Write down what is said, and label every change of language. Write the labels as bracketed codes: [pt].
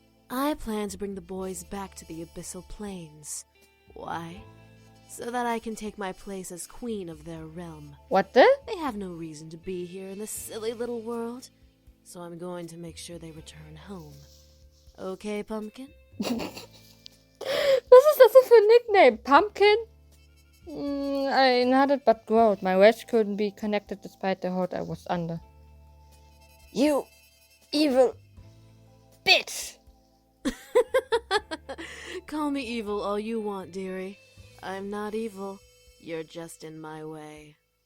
[en] I plan to bring the boys back to the Abyssal Plains. Why? So that I can take my place as queen of their realm. What the? They have no reason to be here in this silly little world, so I'm going to make sure they return home. Okay, Pumpkin? [de] Was ist das für ein Nickname? [en] Pumpkin? I nodded but growled. My rage couldn't be connected despite the hold I was under. You evil bitch! Call me evil all you want, dearie. I'm not evil. You're just in my way.